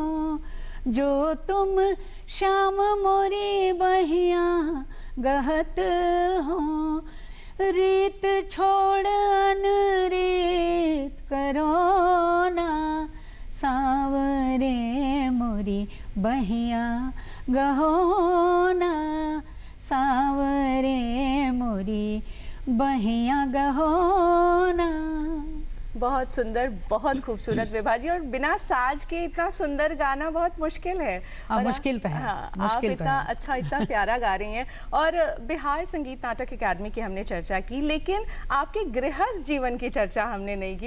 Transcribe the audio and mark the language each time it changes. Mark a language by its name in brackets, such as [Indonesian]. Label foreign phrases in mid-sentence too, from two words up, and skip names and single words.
[Braj] जो तुम श्याम मोरी बहिया गहत हो, रीत छोड़ अनरीत करो ना सावरे मोरी बहिया गहो ना सावरे मोरी बहिया गहो ना। [Hindi] बहुत सुंदर, बहुत खूबसूरत विभा जी। और बिना साज के इतना सुंदर गाना बहुत मुश्किल है। और मुश्किल तो है, हाँ, मुश्किल आप तो इतना है। अच्छा, इतना प्यारा गा रही हैं। और बिहार संगीत नाटक अकादमी की हमने चर्चा की, लेकिन आपके गृहस्थ जीवन की चर्चा हमने नहीं की।